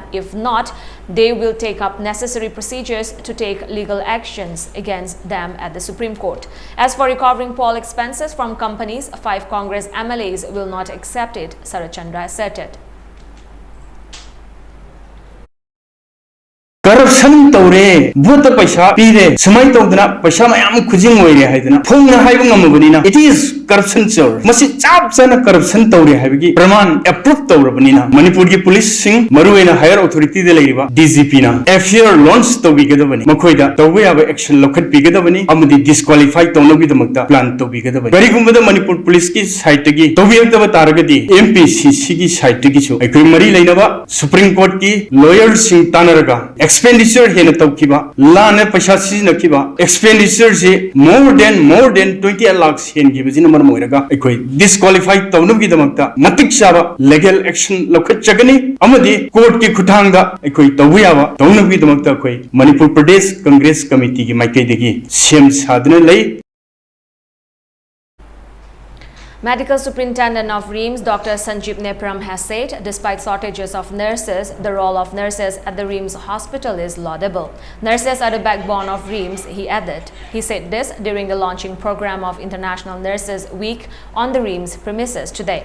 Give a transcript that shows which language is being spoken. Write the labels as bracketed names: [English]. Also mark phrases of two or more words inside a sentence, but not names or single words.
[English] If not, they will take up necessary procedures to take legal actions against them at the Supreme Court. As for recovering poll expenses from companies, 5 Congress MLAs will not accept it, Sarat Chandra asserted. [Manipuri] Corruption tore, vote paisa pire, samai tawdana paisa mayam khujing oire haidana. Phongna haibung amabunina. [English] It is corruption chor. [Manipuri] Masi chap sana corruption tore haibagi. Praman approve tawrabanina. Manipur ki police sing maruena [English] higher authority [Manipuri] de leiriba DGP na. [English] FIR launch [Manipuri] tawbigadabani. Makhoida tawbiyaba action lokhat bigadabani. Amadi disqualify tawnabidamakta plan tawbigadabani. Karigumbada Manipur police ki side tagi tawbiyagdaba taragadi MPCC ki side tagi chu. Ekoi mari leinaba Supreme Court ki lawyer sing tanaraga. Expenditure hena tawkiba lana paisa siznakiba expenditure se [English] more than 20 lakhs [Manipuri] hen gibajina marmoiraga ekoi disqualified tawnugi damakta matik chaba [English] legal action [Manipuri] lokhat chagani amadi court ki khuthangda ekoi tawiyaba tawnugi damakta ekoi Manipur Pradesh Congress Committee ki maikai degi sem sadna lei. [English] Medical Superintendent of RIAMEI, Dr. Sanjeev Nepram has said, despite shortages of nurses, the role of nurses at the RIAMEI hospital is laudable. Nurses are the backbone of RIAMEI, he added. He said this during the launching program of International Nurses Week on the RIAMEI premises today.